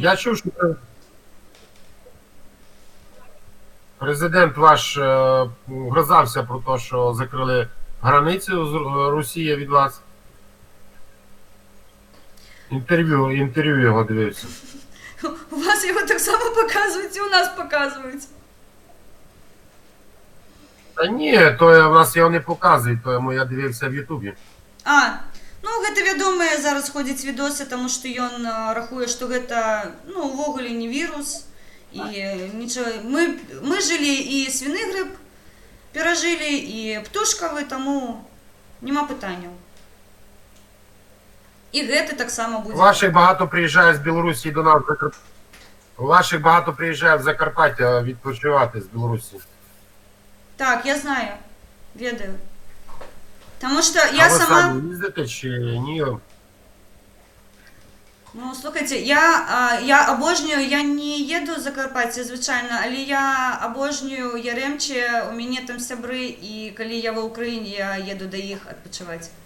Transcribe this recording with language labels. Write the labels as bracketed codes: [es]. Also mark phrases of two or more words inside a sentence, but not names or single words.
[uk] Я чув, що президент ваш грозався про те, що закрили границю з Росії від вас. Інтерв'ю його дивився. У вас його так само показують і у нас показують. Та ні, то в нас його не показують, то я дивився в Ютубі. [be] Гэта вядомыя зараз ходзяць відосы, таму што ён рахуе, што гэта увогуле не вірус. І нічого. Ми жылі і свіны гриб перажылі, і птушкавы, таму нема пытанняў. І гэта таксама будзе. [uk] Ваших багато приїжджає з Білорусі до нас. Ваших багато приїжджає в Закарпаття відпочивати з Білорусі. Так, я знаю. Ведаю. Тому що я а ви сама... самі їздите чи ні? Ну, слухайте, я обожнюю, я не еду в Закарпаття, звичайно, але я обожнюю Яремче, у мене там сябры, і коли я в Україні, я еду до їх відпочивати.